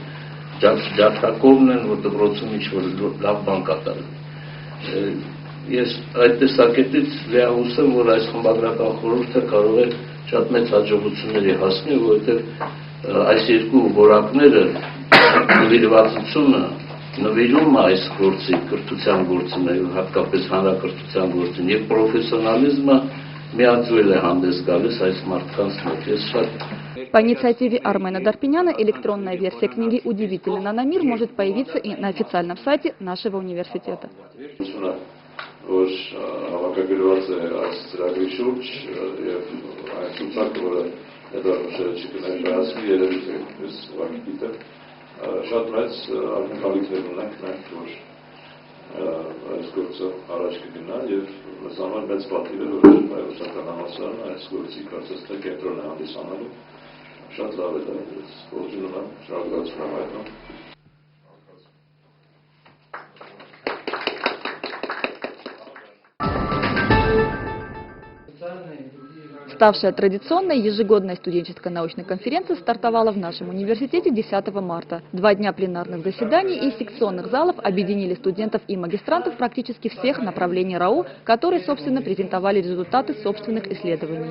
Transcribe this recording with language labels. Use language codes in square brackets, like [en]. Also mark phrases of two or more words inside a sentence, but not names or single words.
[hy] ջատակովն են, որ դպրոցում ինչ-որ լավ բան կատարեն։ Ես այդ տեսակետից լիահուսեմ, որ այս խմբագրական խորհուրդը կարող է շատ մեծ հաջողությունների հասնել, որովհետև այս երկու որակները նվիրվածությունը, նվիրումը այս գործի, կրթության գործին, հատկապես հանրակրթության գործին եւ պրոֆեսիոնալիզմը միաձուլ է հանդես գալիս այս մարդկանց մոտ։ Ես շատ [ru] По инициативе Армена Дарпиняна электронная версия книги «Удивительный наномир» может появиться и на официальном сайте нашего университета. [hy] Որ հավաքագրված է այս ծրագրի շուրջ եւ այս ցուցակը, որը Էդուարդ Մշելչիկը ներկայացրի, երևի թե ես ուղղակի գիտեմ, շատ մեծ ակնկալիքներ ունենք մենք, որ այս գործը առաջ կգնա եւ մեզ համար մեծ պատիվ է, որ հայրենական համալսարանը այս գործի կարծես թե կենտրոն է հանդիսանալու։ Շատ լավ է դա, ես ողջունում եմ, շնորհակալություն եմ հայտնում։ [ru] Ставшая традиционной, ежегодная студенческая научная конференция стартовала в нашем университете 10 марта. 2 дня пленарных заседаний и секционных залов объединили студентов и магистрантов практически всех направлений РАУ, которые, собственно, презентовали результаты собственных исследований.